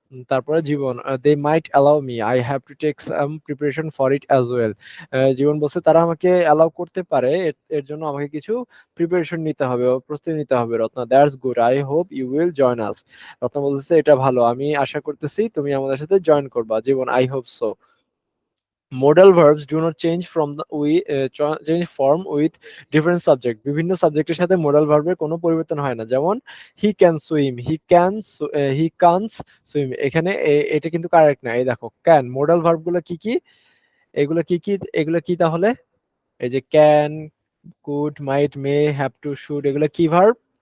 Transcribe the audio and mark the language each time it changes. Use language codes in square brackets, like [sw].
[en] তারপরে Jibon, they might allow me, I have to take some preparation for it as well. [bn] জীবন বলছে তারা আমাকে অ্যালাউ করতে পারে, এর জন্য আমাকে কিছু প্রিপারেশন নিতে হবে বা প্রস্তুতি নিতে হবে। Ratna, [en] That's good, I hope you will join us. [bn] Ratna বলতেছে এটা ভালো, আমি আশা করতেছি তুমি আমাদের সাথে জয়েন করবা। [en] Jibon, I hope so. Modal verbs do not change from the change form with different subject. [bn] বিভিন্ন সাবজেক্টের সাথে modal verb এর কোনো পরিবর্তন হয় না। যেমন [en] he can swim, he can't swim, [bn] এখানে এটা কিন্তু কারেক্ট না। এই দেখো can, modal verb গুলো কি কি? এগুলো কি তাহলে? এই যে can, could, might, may, have to, should, এগুলো কি ভার্ব?